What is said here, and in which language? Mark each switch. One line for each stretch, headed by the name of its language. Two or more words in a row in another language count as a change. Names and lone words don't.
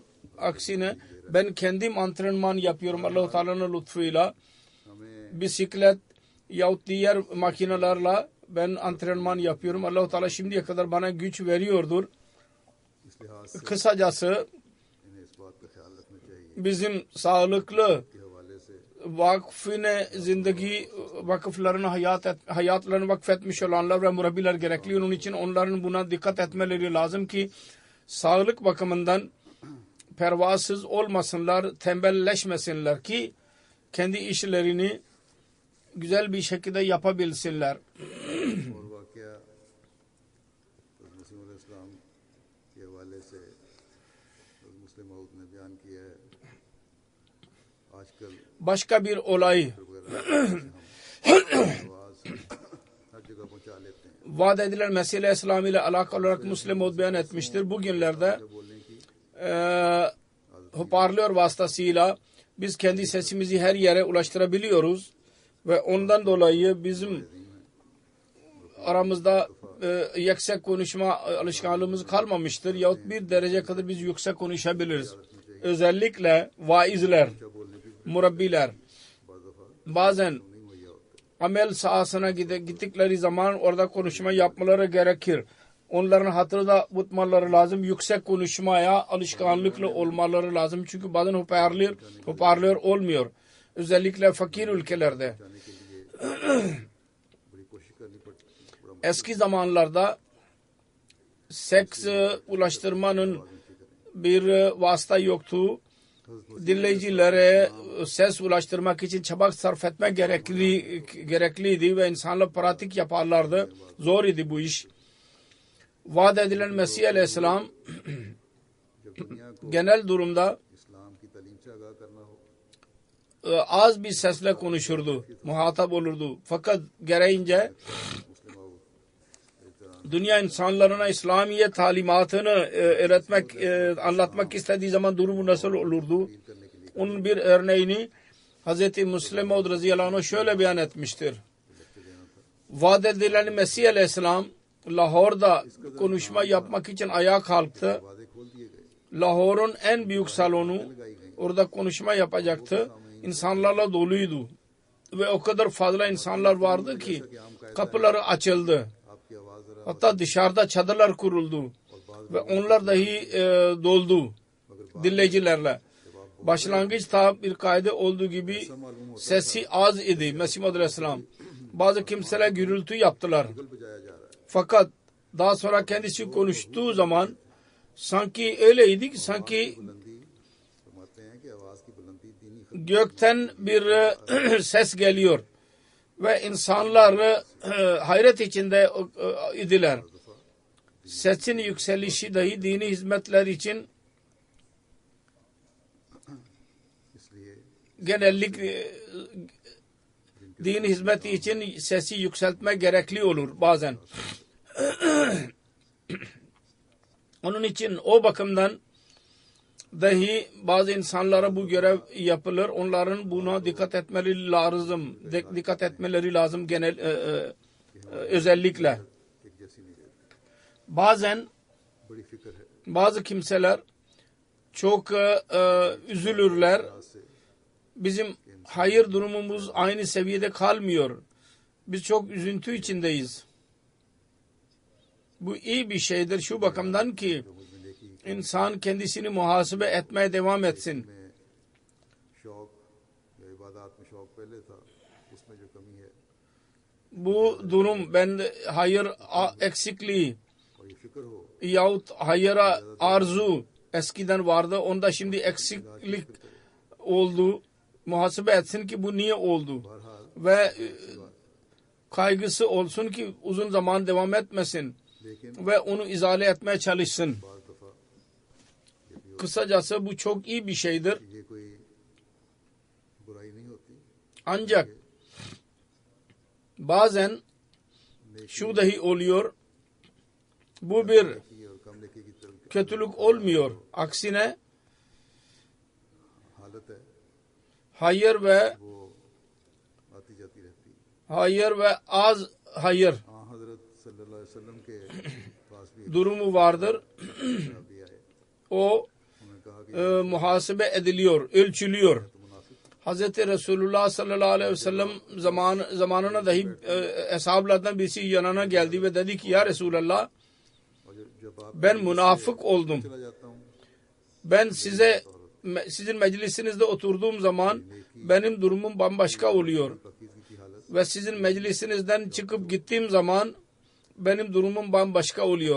Turkish: Aksine ben kendim antrenman yapıyorum Allah-u Teala'nın lütfuyla.
Urdu: हमें
Turkish: Bisiklet yahut diğer makinelerle ben antrenman yapıyorum. Allah-u Teala şimdiye kadar bana güç veriyordur.
Urdu: اس لحاظ سے
Turkish: Kısacası
Urdu: انہیں اس بات کا خیال رکھنا چاہیے
Turkish: bizim sağlıklı
Urdu: کے حوالے سے وقفِ زندگی
Turkish: vakıflarına hayatlarını vakfetmiş olanlar ve murabbiler gerekli. Onun için onların buna dikkat etmeleri lazım ki sağlık bakımından pervasız olmasınlar, tembelleşmesinler ki kendi işlerini güzel bir şekilde yapabilsinler.
Urdu: اور واقعہ مسیح علیہ السلام کے حوالے سے مصلح موعود نے بیان کیا ہے آجکل
Turkish: Başka bir olay
Urdu: وغیرہ آواز ہر جگہ پہنچا لیتے ہیں
Turkish: vaat edilen Mesih Aleyhisselam ile alakalı olarak Müslim Maud beyan etmiştir. Bugünlerde
Urdu: بولنے کی
Turkish: hoparlör vasıtasıyla biz kendi sesimizi her yere ulaştırabiliyoruz ve ondan dolayı bizim aramızda yüksek konuşma alışkanlığımız kalmamıştır yahut bir derece kadar biz yüksek konuşabiliriz. Özellikle vaizler, murabbiler bazen amel sahasına gittikleri zaman orada konuşma yapmaları gerekir. Onların hatırında tutmaları lazım. Yüksek konuşmaya alışkanlıklı olmaları lazım. Çünkü bazen hoparlör olmuyor. Özellikle fakir ülkelerde.
Urdu: بڑی کوشش کرنی پڑتی
Turkish: Eski zamanlarda seks ulaştırmanın bir vasıta yoktu. Dinleyicilere ses ulaştırmak için çaba sarf etmek gerekliydi ve insanlar pratik yaparlardı. Zor idi bu iş. Vaat edilen Mesih Aleyhisselam
Urdu: جب دنیا کو
Turkish: genel durumda
Urdu: اسلام کی تعلیم سے آگاہ کرنا ہو
Turkish: az bir sesle konuşurdu. Muhatap olurdu. Fakat gereğince
Urdu: मुस्लिम मऊद
Turkish: dünya insanlarına İslamiye talimatını öğretmek, anlatmak istediği zaman durumu nasıl olurdu? Onun bir örneğini Hz. Müslim Maud
Arabic: رضي الله عنه
Turkish: şöyle beyan etmiştir. Vaat edilen Mesih Aleyhisselam Lahor'da konuşma yapmak için ayağa kalktı.
Urdu: وادے کھول دیے گئے
Turkish: Lahor'un en büyük salonu, orada konuşma yapacaktı. İnsanlarla doluydu. Ve o kadar fazla insanlar vardı ki kapıları açıldı.
Urdu: آپ کی آواز ذرا
Turkish: Hatta dışarıda çadırlar kuruldu. Ve onlar dahi doldu dinleyicilerle. Başlangıçta bir kaide olduğu gibi sesi az idi Mesih Maud Aleyhisselam. Bazı kimseler gürültü yaptılar.
Urdu: بجایا جا رہا ہے.
Turkish: Fakat daha sonra kendisi konuştuğu zaman sanki öyleydi ki sanki
Urdu: بلندی فرماتے ہیں کہ آواز کی بلندی دینی
Turkish: gökten bir ses geliyor. Ve insanlar hayret içinde idiler. Sesin yükselişi dahi dini hizmetler için
Urdu: इसलिए
Turkish: genellik din hizmeti için sesi yükseltme gerekli olur bazen. Onun için o bakımdan dahi bazı insanlara bu görev yapılır. Onların buna dikkat etmeleri lazım. Dikkat etmeleri lazım genel özellikle.
Urdu: ایک جیسی نہیں رہتی.
Turkish: Bazen
Urdu: بڑی فکر ہے
Turkish: bazı kimseler çok üzülürler.
Urdu: से
Turkish: Bizim hayır durumumuz aynı seviyede kalmıyor. Biz çok üzüntü içindeyiz. Bu iyi bir şeydir şu bakımdan ki insan kendisini muhasebe etmeye devam etsin.
Urdu: میں شوق یا عبادت میں شوق پہلے تھا، اس میں جو کمی ہے
Turkish: Bu durum ben hayır eksikliği
Urdu: اور یہ فکر ہو
Turkish: yahut hayıra arzu eskiden vardı. Onda şimdi eksiklik oldu. Muhasebe etsin ki bu niye oldu.
Urdu: बहरहाल
Turkish: Ve kaygısı olsun ki uzun zaman devam etmesin.
Urdu: लेकिन
Turkish: Ve onu izale etmeye çalışsın.
Urdu: بار دفعہ یہ بھی
Turkish: Kısacası bu çok iyi bir şeydir.
Urdu: ہو یہ کوئی برائی نہیں ہوتی.
Turkish: Ancak bazen şu dahi oluyor. Bu bir
Urdu: نیکی اور کم نیکی کی طرف
Turkish: kötülük olmuyor. Aksine
Urdu: حالت ہے
Turkish: hayır ve
Urdu: وہ آتی جاتی رہتی ہے.
Turkish: hayır ve az hayır
Urdu: ہاں حضرت
Arabic: صلى الله عليه وسلم
Urdu: کے پاس بھی
Turkish: durumu vardır.
Urdu: بھی آئے,
Turkish: O
Urdu: انہوں نے کہا کہ
Turkish: muhasebe ediliyor, ölçülüyor.
Urdu: تو منافق
Turkish: Hazreti Resulullah
Arabic: صلى الله عليه وسلم
Turkish: zamanına dahi hesaplardan birisi yanına geldi ve dedi ki
Arabic: يا رسول الله
Urdu: اور جب آپ
Turkish: ben münafık oldum.
Urdu: چلا جاتا ہوں
Turkish: Ben sizin meclisinizde oturduğum zaman benim durumum bambaşka oluyor.
Urdu: پاکیزگی کی حالت
Turkish: Ve sizin meclisinizden çıkıp gittiğim zaman benim durumum bambaşka oluyor.